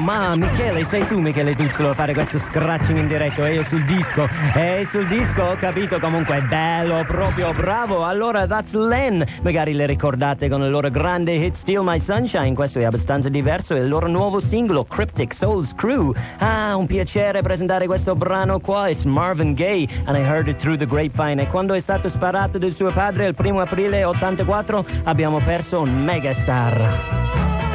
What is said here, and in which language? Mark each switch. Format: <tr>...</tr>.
<it>Ma Michele, sei tu Michele Tuzzolo a fare questo scratching in diretto? E io sul disco? Sul disco? Ho capito, comunque è bello, proprio bravo. Allora,</it> <en>that's Len,</en> <it>magari le ricordate con il loro grande hit Steal My Sunshine. Questo è abbastanza diverso, è il loro nuovo singolo Cryptic Souls Crew. Ah, un piacere presentare questo brano qua.</it> <en>It's Marvin Gaye and I Heard It Through the Grapevine.</en> <it>E quando è stato sparato del suo padre il primo aprile 84, abbiamo perso un megastar.</it>